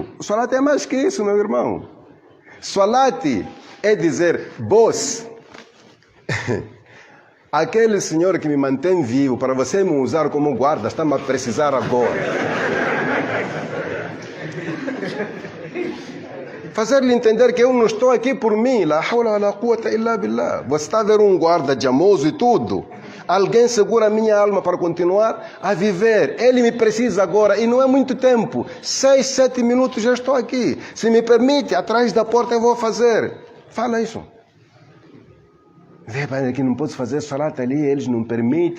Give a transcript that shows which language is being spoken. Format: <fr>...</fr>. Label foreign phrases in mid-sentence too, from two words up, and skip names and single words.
<pt>O salat é mais que isso, meu irmão. Salat é dizer, boss, aquele senhor que me mantém vivo, para você me usar como guarda, está-me a precisar agora. Fazer-lhe entender que eu não estou aqui por mim.</pt> <ar>لا حول ولا قوة إلا بالله.</ar> <pt>Você está a ver um guarda de amoso e tudo. Alguém segura a minha alma para continuar a viver. Ele me precisa agora e não é muito tempo. 6, 7 minutos já estou aqui. Se me permite, atrás da porta eu vou fazer. Fala isso. Vê, pai, que não posso fazer salat ali, eles não permitem.</pt>